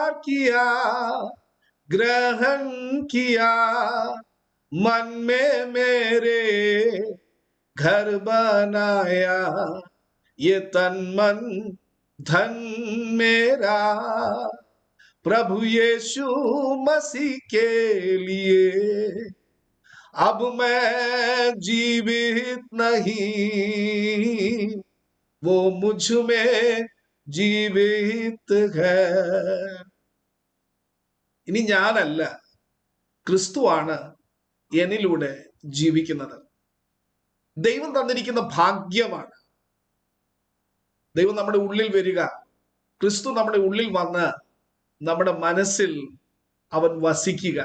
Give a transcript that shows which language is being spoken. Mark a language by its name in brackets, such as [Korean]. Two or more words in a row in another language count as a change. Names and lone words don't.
[Hindi] किया, ग्रहण किया, मन में मेरे घर बनाया, ये तन मन धन मेरा प्रभु यीशु मसीह के लिए, अब मैं जीवित नहीं वो मुझ में जीवित है. [Malayalam] ഇനി ഞാനല്ല, ക്രിസ്തുവാണ് എന്നിലൂടെ ജീവിക്കുന്നത്. ദൈവം തന്നിരിക്കുന്ന ഭാഗ്യമാണ്. ദൈവം നമ്മുടെ ഉള്ളിൽ വരിക, ക്രിസ്തു നമ്മുടെ ഉള്ളിൽ വന്ന് നമ്മുടെ മനസ്സിൽ അവൻ വസിക്കുക.